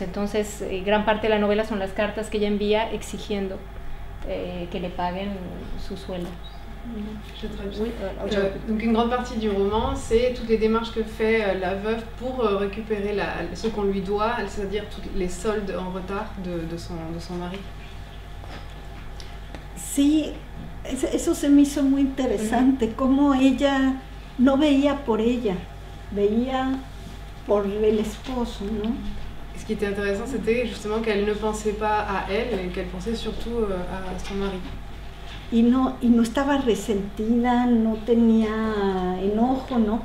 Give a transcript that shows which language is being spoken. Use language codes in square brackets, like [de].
[es] Entonces, gran parte de la novela son las cartas que ella envía exigiendo que le paguen su sueldo. [fr] Je traduis. Oui, donc une grande partie du roman, c'est toutes les démarches que fait la veuve pour récupérer ce qu'on lui doit, c'est-à-dire tous les soldes en retard de son mari. [es] Sí, eso se me hizo muy interesante, como ella no veía por ella, veía por el esposo, ¿no? [fr] Ce qui était intéressant, c'était justement qu'elle ne pensait pas à elle, et qu'elle pensait surtout à son mari. [es] Y no estaba resentida, no tenía enojo, ¿no?